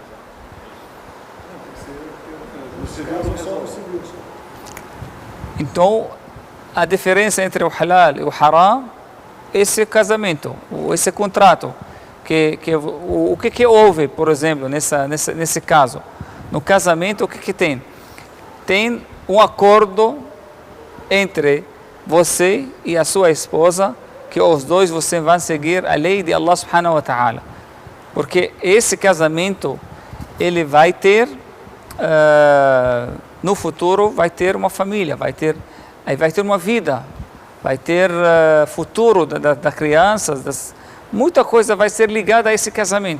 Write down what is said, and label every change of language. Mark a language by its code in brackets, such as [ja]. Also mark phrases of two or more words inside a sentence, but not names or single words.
[pt] então a diferença entre o halal e o haram, esse casamento, esse contrato, o que houve, por exemplo, nesse caso, no casamento, o que tem? Tem um acordo entre você e a sua esposa, que os dois você vão seguir a lei de Allah [ar] سبحانه وتعالى. [pt] Porque esse casamento, ele vai ter, no futuro, vai ter uma família, vai ter uma vida, vai ter futuro das crianças, muita coisa vai ser ligada a esse casamento.